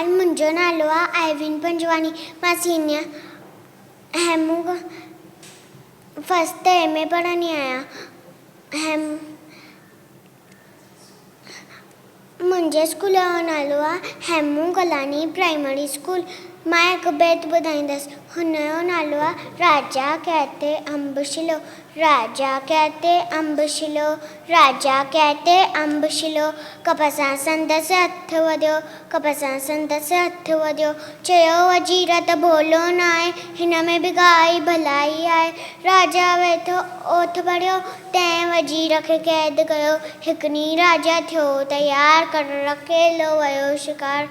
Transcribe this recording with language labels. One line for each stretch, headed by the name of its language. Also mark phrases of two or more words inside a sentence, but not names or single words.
Sindhi: मुंहिंजो नालो आहे आइविन पंजवानी। मां सीनियर हेमू
English: first time
Sindhi: में पढ़ंदी आहियां। मुंहिंजे स्कूल जो नालो आहे हेमू कलानी प्राइमरी स्कूल। मां हिकु बैत ॿुधाईंदसि। हुनजो नालो आहे राजा कहते अम्ब शिलो, राजा कहते अम्ब शिलो, राजा कहते अम्ब शिलो। कपसां संदसि हथ वधियो, कपसां संदसि हथ वधियो। चयो वज़ीर त भोलो न आहे, हिन में बि काई भलाई आहे। राजा वेठो ओठ भरियो, तंहिं वज़ीर खे क़ैद कयो। हिकु ॾींहुं राजा थियो तयारु, कर अकेलो वियो शिकार।